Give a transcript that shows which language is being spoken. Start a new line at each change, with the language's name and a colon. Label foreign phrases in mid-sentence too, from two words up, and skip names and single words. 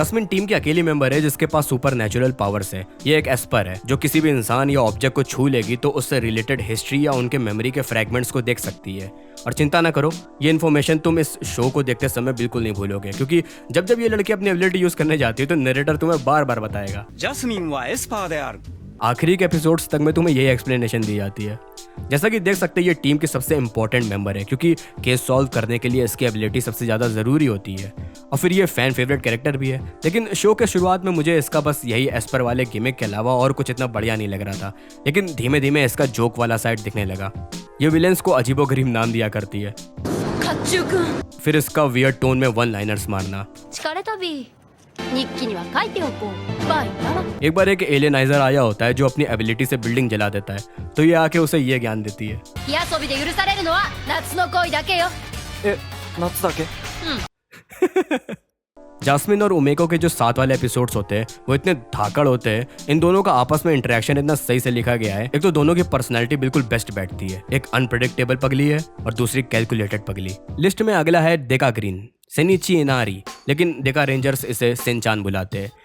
Hindi: जास्मिन टीम की अकेली मेंबर है जिसके पास
English: super natural powers
Hindi: है। ये एक एस्पर है जो किसी भी इंसान या ऑब्जेक्ट को छू लेगी तो उससे
English: related history
Hindi: या उनके मेमोरी के फ्रैगमेंट्स को देख सकती है। और चिंता ना करो, ये इन्फॉर्मेशन तुम इस शो को देखते समय बिल्कुल नहीं भूलोगे, क्योंकि जब जब ये लड़की अपनी
English: ability use
Hindi: करने जाती है तो नरेटर तुम्हें बार बार बताएगा।
Japanese: ジャスミンはエスパーである。
Hindi: आखिरी के एपिसोड्स तक में तुम्हें यही एक्सप्लेनेशन दी जाती है। जैसा कि देख सकते हैं ये टीम की सबसे
English: important member
Hindi: है क्योंकि
English: case solve
Hindi: करने के लिए इसकी एबिलिटी सबसे ज़्यादा ज़रूरी होती है और फिर ये
English: fan favorite character
Hindi: भी है। लेकिन शो के शुरुआत में मुझे इसका बस यही एस्पर वाले गिमिक के अलावा और कुछ इतना बढ़िया नहीं लग रहा था, लेकिन धीमे धीमे इसका जोक वाला साइड दिखने लगा। ये विलेंस को अजीबोगरीब नाम दिया करती है।
Japanese: 甲冑くん
Hindi: फिर इसका
English: weird tone
Hindi: में
English: one liners
Hindi: मारना।
Japanese: 疲れ旅日記には書いておこうバイバラ
Hindi: एक बार एक एलियनाइजर आया होता है जो अपनी एबिलिटी से बिल्डिंग जला देता है तो ये आके उसे ये ज्ञान देती है।
Japanese: 火遊びで許されるのは夏の恋だけよ。え、夏だけ？
Hindi: जास्मिन और उमेको के जो साथ वाले एपिसोड्स होते हैं वो इतने धाकड़ होते हैं। इन दोनों का आपस में इंटरेक्शन इतना सही से लिखा गया है। एक तो दोनों की पर्सनैलिटी बिल्कुल बेस्ट बैठती है, एक अनप्रेडिक्टेबल पगली है और दूसरी कैलकुलेटेड पगली। लिस्ट में अगला है डेका ग्रीन, सेनिची इनारी, लेकिन डेका रेंजर्स इसे सेनचान बुलाते हैं।